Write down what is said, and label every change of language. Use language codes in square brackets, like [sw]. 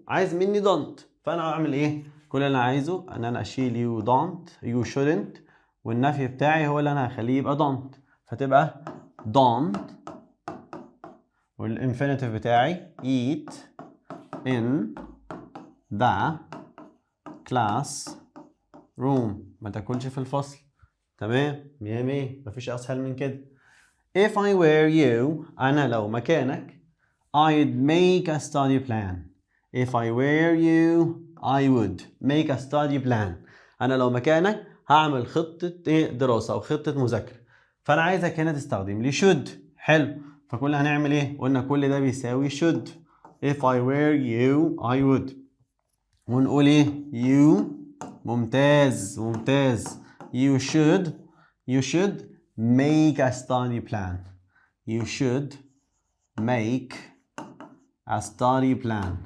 [ar] عايز مني don't، فانا هعمل ايه؟ كل اللي انا عايزه ان انا اشيل [en] you shouldn't، [ar] والنفي بتاعي هو اللي انا هخليه يبقى don't، فتبقى don't، والانفينيتيف بتاعي [en] eat in the classroom. [ar] ما تاكلش في الفصل. تمام؟ مية مية، مفيش اسهل من كده. [en] If I were you [ar] انا لو مكانك [en] I'd make a study plan. If I were you I would make a study plan. [ar] انا لو مكانك هعمل خطة دراسة او خطة مذاكرة. فانا عايزك هنا تستخدم لي should. حلو. فكل هنعمل ايه؟ قلنا كل ده بيساوي should. [en] If I were you I would. [ar] ونقول ايه؟ you. ممتاز ممتاز. [en] You should make a study plan. You should make a study plan.